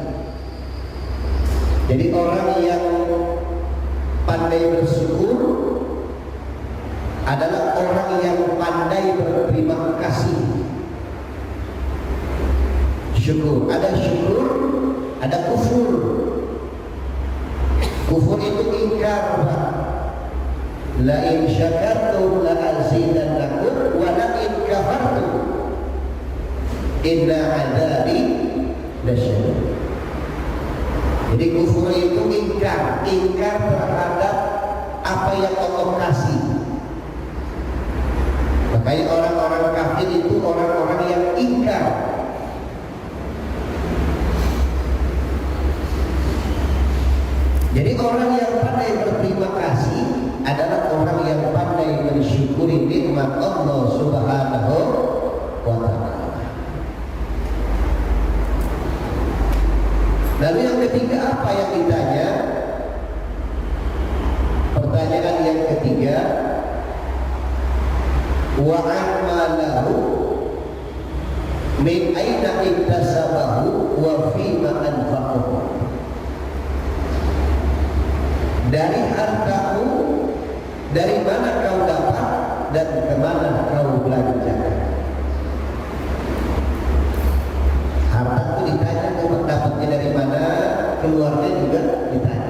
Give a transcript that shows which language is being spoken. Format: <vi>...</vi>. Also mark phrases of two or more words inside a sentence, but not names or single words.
<id>Jadi orang yang pandai bersyukur adalah orang yang pandai berterima kasih. Syukur, ada syukur, ada kufur. Kufur itu ingkar.</id> <ar>لئن شكرتم لأزيدنكم ولئن كفرتم إن عذابي لشديد lasyadid.</ar> <id>Jadi kufur itu ingkar terhadap apa yang Allah kasih. Makanya orang-orang kafir itu orang-orang yang ingkar. Jadi orang yang pandai berterima kasih adalah orang yang pandai mensyukuri nikmat Allah</id> <ar>سبحانه وتعالى.</ar> <id>Lalu yang ketiga apa yang ditanya? Pertanyaan yang ketiga,</id> <ar>وماله من أين اكتسبه وفيم أنفقه.</ar> <id>Dari hartamu, dari mana kau dapat dan kemana kau belanjakan. Harta itu ditanya dapatnya dari mana, keluarnya juga ditanya.</id>